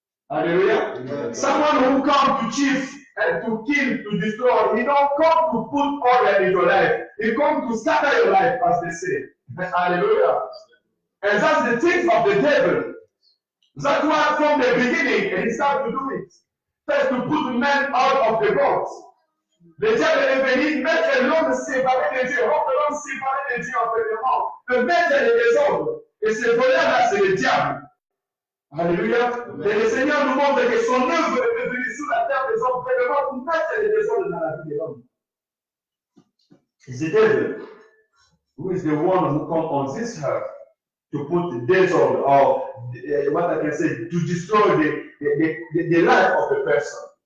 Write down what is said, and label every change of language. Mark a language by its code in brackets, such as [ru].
[en] Hallelujah. Amen. Someone who comes to chief and to kill, to destroy, he don't come to put order in your life. He comes to scatter your life, as they say. Hallelujah. And that's the things of the devil. That's why from the beginning, he started to do it. First to put men out of the box. [fr] Le diable est venu mettre l'homme séparé de Dieu, rendre l'homme séparé de Dieu en pénétrant, le mettre les désordres. Et ce voleur-là, c'est le diable. Alléluia. Et le Seigneur nous montre que son œuvre est venue sur la terre des hommes, vraiment pour mettre les désordres dans la vie de l'homme. [en] It's the devil who is the one who comes on this earth to put disorder or what I can say, to destroy the life of the person.